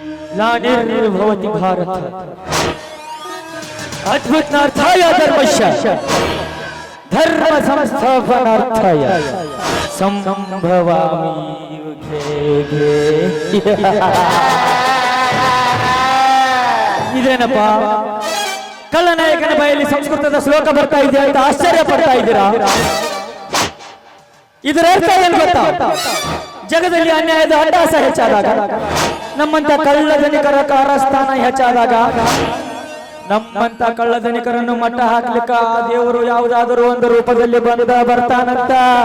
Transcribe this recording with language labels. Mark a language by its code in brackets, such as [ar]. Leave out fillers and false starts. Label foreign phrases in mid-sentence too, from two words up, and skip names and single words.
[sa] ग्लानिर्भवति भारत अद्भुतार्थाय धर्मस्य धर्म संस्थापनार्थाय संभवामि युगे [kn] ಇದೇನಪ್ಪ ಕಳ್ಳನಾಯಕನ ಬಾಯಲ್ಲಿ ಸಂಸ್ಕೃತದ ಶ್ಲೋಕ ಬರ್ತಾ ಇದೆ ಅಂತ ಆಶ್ಚರ್ಯ ಪಡ್ತಾ ಇದ್ದೀರಾ? ಇದರ ಅರ್ಥ ಏನು ಗೊತ್ತಾ? ಜಗದಲ್ಲಿ ಅನ್ಯಾಯದ ಅಟ್ಟಾಸ ಹೆಚ್ಚಾದಾಗ, ನಮ್ಮಂತ ಕಳ್ಳಧನಿಕರ ಕಾರಸ್ಥಾನ ಹೆಚ್ಚಾದಾಗ, ನಮ್ಮಂತ ಕಳ್ಳಧನಿಕರನ್ನು ಮಟ್ಟ ಹಾಕ್ಲಿಕ್ಕ ಆ ದೇವರು ಯಾವುದಾದರೂ ಒಂದು ರೂಪದಲ್ಲಿ ಬರ್ತಾನಂತ.